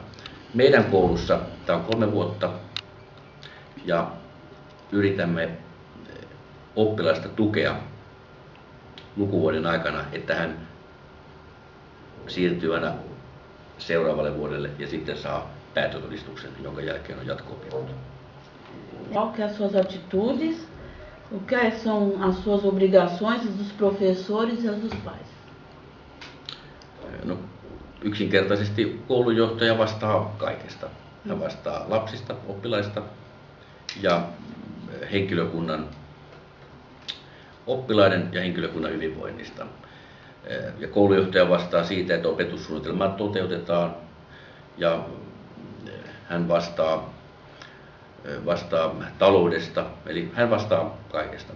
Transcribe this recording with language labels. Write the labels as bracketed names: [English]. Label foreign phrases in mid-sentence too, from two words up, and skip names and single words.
[Finnish] Meidän koulussa tämä on 3 vuotta ja yritämme oppilasta tukea lukuvuoden aikana, että hän siirtyvänä seuraavalle vuodelle ja sitten saa päättötodistuksen, jonka jälkeen on jatko-opinnot. [Portuguese] Qual que as suas atitudes, o que são as suas obrigações dos professores e as dos pais? [Finnish] No, yksinkertaisesti koulujohtaja vastaa kaikesta. Hän vastaa lapsista, oppilaista ja oppilaiden ja henkilökunnan hyvinvoinnista. Ja koulujohtaja vastaa siitä, että opetussuunnitelmat toteutetaan, ja hän vastaa taloudesta, eli hän vastaa kaikesta.